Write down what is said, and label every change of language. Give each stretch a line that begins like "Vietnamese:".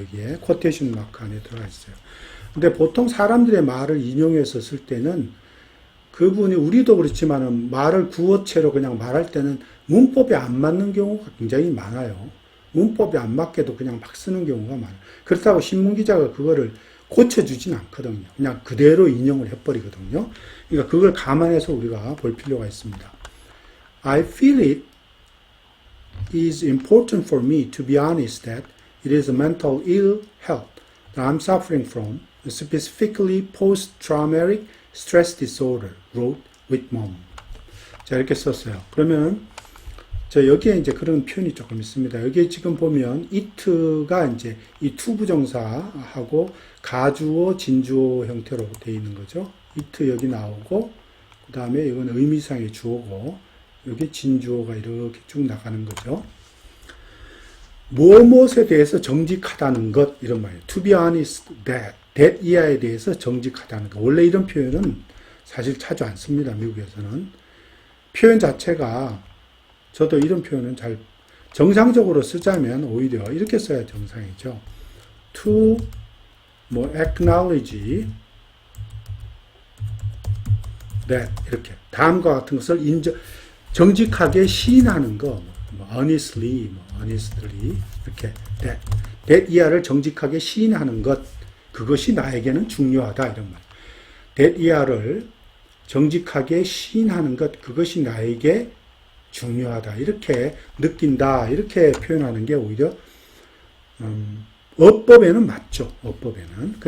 Korean: 여기에 쿼테이션 마크 안에 들어가 있어요. 근데 보통 사람들의 말을 인용해서 쓸 때는 그분이 우리도 그렇지만은 말을 구어체로 그냥 말할 때는 문법에 안 맞는 경우가 굉장히 많아요. 문법에 안 맞게도 그냥 막 쓰는 경우가 많아요. 그렇다고 신문기자가 그거를 고쳐주진 않거든요. 그냥 그대로 인용을 해버리거든요. 그러니까 그걸 감안해서 우리가 볼 필요가 있습니다.
English: I feel it is important for me to be honest that it is a mental ill health that I'm suffering from, specifically post-traumatic stress disorder, wrote Whitmore.
Korean: 자, 이렇게 썼어요. 그러면 여기에 이제 그런 표현이 조금 있습니다. 여기에 지금 보면 it가 이제 이 투부정사하고 가주어, 진주어 형태로 되어 있는 거죠. it 여기 나오고, 그 다음에 이건 의미상의 주어고, 여기 진주어가 이렇게 쭉 나가는 거죠. 무엇에 대해서 정직하다는 것, 이런 말이에요.
English: To be honest,
Korean: that 이하에 대해서 정직하다는 것. 원래 이런 표현은 사실 자주 안 씁니다, 미국에서는. 표현 자체가, 저도 이런 표현은 잘, 정상적으로 쓰자면 오히려 이렇게 써야 정상이죠.
English: To, acknowledge that,
Korean: 이렇게. 다음과 같은 것을 정직하게 시인하는 거,
English: honestly,
Korean: 이렇게. that 이하를 정직하게 시인하는 것, 그것이 나에게는 중요하다, 이런 말. that 이하를 정직하게 시인하는 것, 그것이 나에게 중요하다, 이렇게 느낀다, 이렇게 표현하는 게 오히려, 어법에는 맞죠, 어법에는.